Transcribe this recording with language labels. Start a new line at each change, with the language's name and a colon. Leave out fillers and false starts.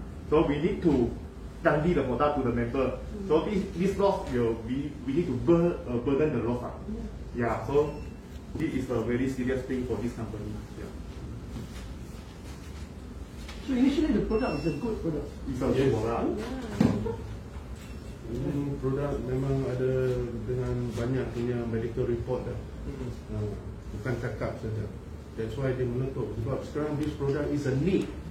English: So we need to guarantee the product to the member. So this loss will we need to burden the loss. Yeah. So this is a very serious thing for this company. Yeah. So initially the product is a good product. It's a good product.
Malay: Ini produk memang ada dengan banyak punya medical report dah. Bukan cakap saja.
English: That's why
Malay: dia menutup. Sebab sekarang
English: this product is a need.